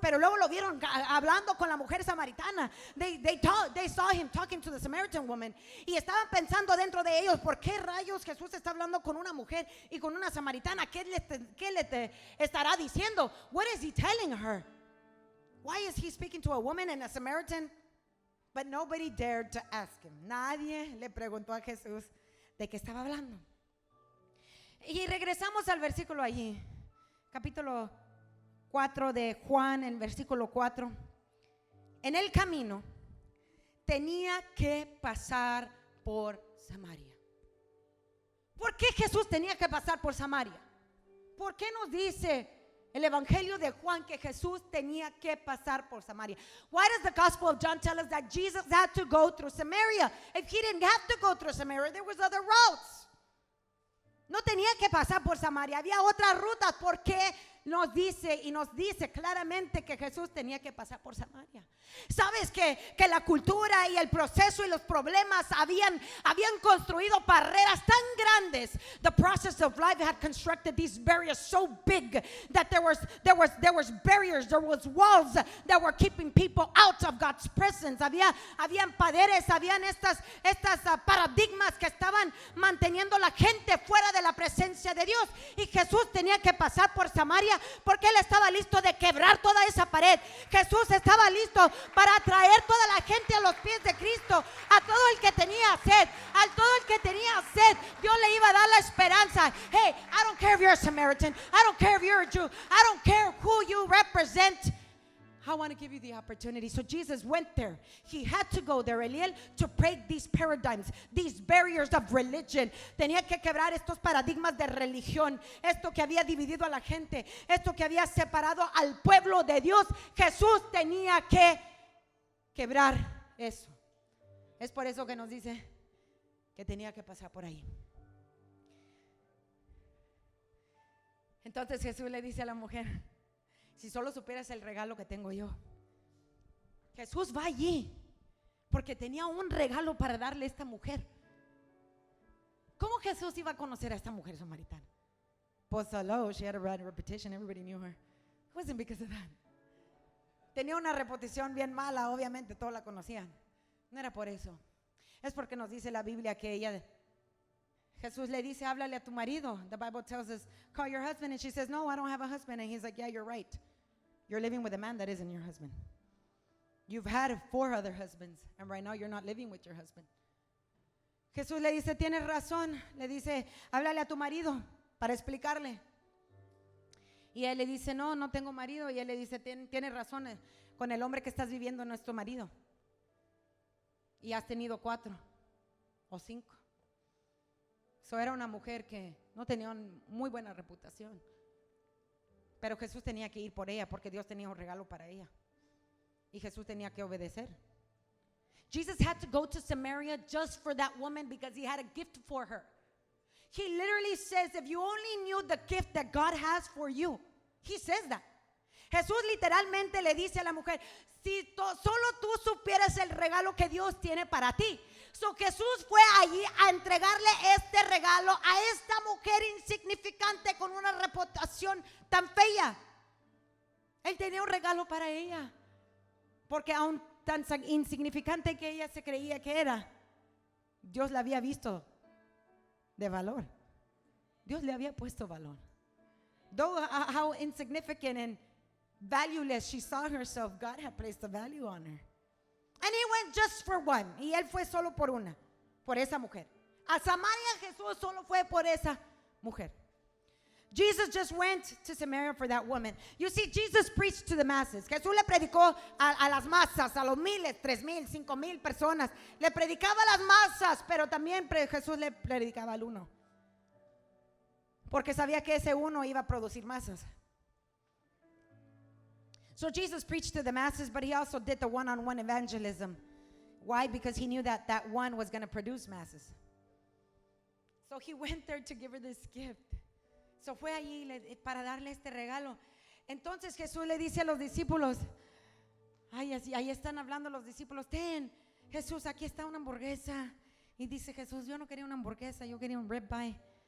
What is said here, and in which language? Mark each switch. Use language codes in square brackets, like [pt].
[es] Pero luego lo vieron hablando con la mujer samaritana. [en] They saw him talking to the Samaritan woman. [es] Y estaban pensando dentro de ellos, ¿por qué rayos Jesús está hablando con una mujer y con una samaritana? ¿Qué le estará diciendo? [en] What is he telling her? Why is he speaking to a woman and a Samaritan? But nobody dared to ask him. [es] Nadie le preguntó a Jesús de qué estaba hablando. Y regresamos al versículo allí, capítulo 4 de Juan, en versículo 4. En el camino tenía que pasar por Samaria. ¿Por qué Jesús tenía que pasar por Samaria? ¿Por qué nos dice El evangelio de Juan, que Jesús tenía que pasar por Samaria. [en] Why does the gospel of John tell us that Jesus had to go through Samaria? If he didn't have to go through Samaria, there was other routes. [es] No tenía que pasar por Samaria, había otras rutas. ¿Por qué nos dice claramente que Jesús tenía que pasar por Samaria? Sabes que la cultura y el proceso y los problemas habían construido barreras tan grandes. [en] The process of life had constructed these barriers so big that there was barriers, there was walls that were keeping people out of God's presence. [es] Habían paredes, habían estas paradigmas que estaban manteniendo la gente fuera de la presencia de Dios. Y Jesús tenía que pasar por Samaria porque Él estaba listo de quebrar toda esa pared. Jesús estaba listo para traer toda la gente a los pies de Cristo. A todo el que tenía sed, Dios le iba a dar la esperanza. [en] Hey, I don't care if you're a Samaritan, I don't care if you're a Jew, I don't care who you represent. I want to give you the opportunity. So Jesus went there. He had to go there, Eliel, to break these paradigms, these barriers of religion. [es] Tenía que quebrar estos paradigmas de religión, esto que había dividido a la gente, esto que había separado al pueblo de Dios. Jesús tenía que quebrar eso. Es por eso que nos dice que tenía que pasar por ahí. Entonces Jesús le dice a la mujer: si solo supieras el regalo que tengo yo. Jesús va allí porque tenía un regalo para darle a esta mujer. ¿Cómo Jesús iba a conocer a esta mujer samaritana? [en] Pues hello, she had a bad reputation, everybody knew her. It wasn't because of that. [es] Tenía una reputación bien mala, obviamente todos la conocían. No era por eso. Es porque nos dice la Biblia que Jesús le dice: háblale a tu marido. [en] The Bible tells us, call your husband. And she says, no, I don't have a husband. And he's like, yeah, you're right. You're living with a man that isn't your husband. You've had 4 other husbands, and right now you're not living with your husband. [es] Jesús le dice: tienes razón. Le dice: háblale a tu marido para explicarle. Y él le dice: no tengo marido. Y él le dice: tienes razón, con el hombre que estás viviendo no es tu marido. Y has tenido 4 o 5. Era una mujer que no tenía muy buena reputación. Pero Jesús tenía que ir por ella porque Dios tenía un regalo para ella. Y Jesús tenía que obedecer. [en] Jesus had to go to Samaria just for that woman because he had a gift for her. He literally says, if you only knew the gift that God has for you. He says that. [es] Jesús literalmente le dice a la mujer: si solo tú supieras el regalo que Dios tiene para ti. So Jesús fue allí a entregarle este regalo a esta mujer insignificante con una reputación tan fea. Él tenía un regalo para ella, porque aún tan insignificante que ella se creía que era, Dios la había visto de valor. Dios le había puesto valor. [en] Though how insignificant and valueless she saw herself, God had placed a value on her. And he went just for one. [es] Y él fue solo por una, por esa mujer. A Samaria Jesús solo fue por esa mujer. [en] Jesus just went to Samaria for that woman. You see, Jesus preached to the masses. [es] Jesús le predicó a las masas, a los miles, 3,000, 5,000 personas. Le predicaba a las masas, pero también Jesús le predicaba al uno, porque sabía que ese uno iba a producir masas. [en] So Jesus preached to the masses, but he also did the one-on-one evangelism. Why? Because he knew that that one was going to produce masses. So he went there to give her this gift. [es] So fue allí para darle este regalo. Entonces Jesús le dice a los discípulos, ahí están hablando los discípulos: ten, Jesús, aquí está una hamburguesa. Y dice Jesús: yo no quería una hamburguesa, yo quería un ribeye.